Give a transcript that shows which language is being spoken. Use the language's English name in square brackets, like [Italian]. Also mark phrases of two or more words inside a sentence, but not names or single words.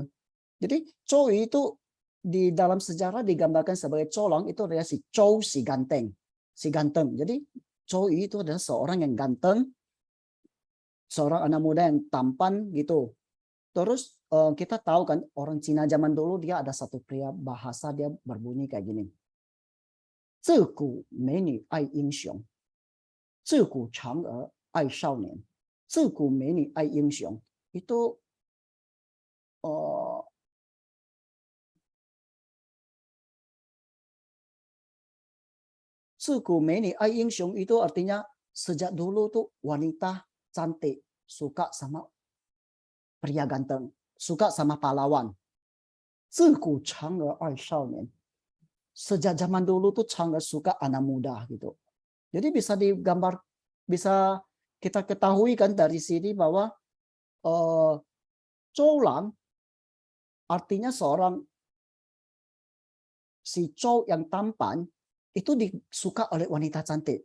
[Indonesian] Jadi Zhou Yu itu di dalam sejarah digambarkan sebagai Zhou Lang itu adalah si Zhou si ganteng. Si ganteng. Jadi Zhou Yu itu adalah seorang yang ganteng, seorang anak muda yang tampan gitu. Terus kita tahu kan orang Cina zaman dulu dia ada satu pria bahasa dia berbunyi kayak gini. [Chinese] 自古美女爱英雄，自古嫦娥爱少年，自古美女爱英雄。 [Indonesian] Itu [Chinese] 自古美女爱英雄 [Indonesian] itu artinya sejak dulu tuh wanita cantik suka sama pria ganteng, suka sama pahlawan. [Chinese] 自古嫦娥爱少年. [Indonesian] Sejak zaman dulu tuh Chang'e suka anak muda gitu. Jadi bisa kita ketahui kan dari sini bahwa Zhou Lang artinya seorang si Zhou yang tampan itu disuka oleh wanita cantik.